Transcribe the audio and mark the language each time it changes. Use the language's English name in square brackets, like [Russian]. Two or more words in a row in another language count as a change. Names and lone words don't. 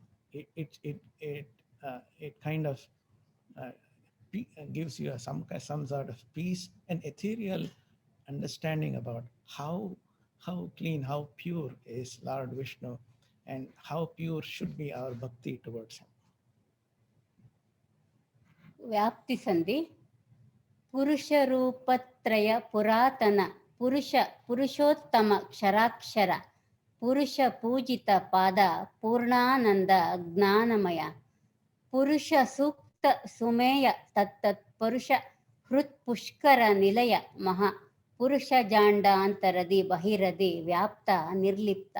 [English] it kind of gives you some sort of peace and ethereal understanding about how clean, how pure is Lord Vishnu, and how pure should be our bhakti towards him. [Kannada] ವ್ಯಾಪ್ತಿ ಸಂಧಿ. ಪುರುಷರೂಪತ್ರಯ ಪುರಾತನ ಪುರುಷೋತ್ತಮ ಕ್ಷರಾಕ್ಷರ ಪುರುಷ ಪೂಜಿತ ಪಾದ ಪೂರ್ಣಾನಂದ ಜ್ಞಾನಮಯ ಪುರುಷ ಸೂಕ್ತ ಸುಮೇಯ ತತ್ತತ್ ಪುರುಷ ಹೃತ್ ಪುಷ್ಕರ ನಿಲಯ ಮಹಾ ಪುರುಷ ಜಾಂಡಾಂತರದಿ ಬಹಿರದಿ ವ್ಯಾಪ್ತ ನಿರ್ಲಿಪ್ತ.